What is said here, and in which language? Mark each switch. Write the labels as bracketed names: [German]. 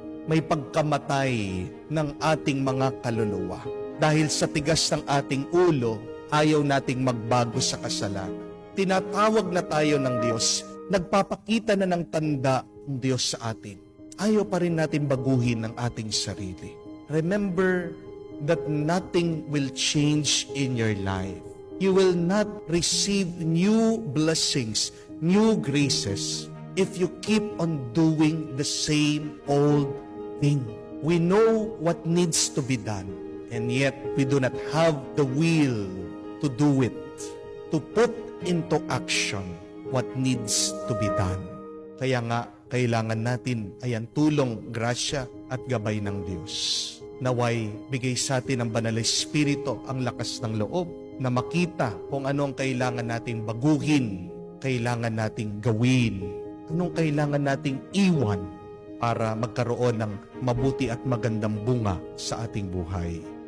[Filipino] May pagkamatay ng ating mga kaluluwa. Dahil sa tigas ng ating ulo, ayaw nating magbago sa kasalanan. Tinatawag na tayo ng Diyos. Nagpapakita na ng tanda ng Diyos sa atin. Ayaw pa rin natin baguhin ang ating sarili. [English] Remember that nothing will change in your life. You will not receive new blessings, new graces, if you keep on doing the same old thing. We know what needs to be done, and yet we do not have the will to do it, to put into action what needs to be done. [Filipino] Kaya nga, kailangan natin ay ang tulong, grasya at gabay ng Diyos. Naway, bigay sa atin ng Banal na Espiritu ang lakas ng loob na makita kung ano ang kailangan nating baguhin, kailangan nating gawin, anong kailangan nating iwan para magkaroon ng mabuti at magandang bunga sa ating buhay.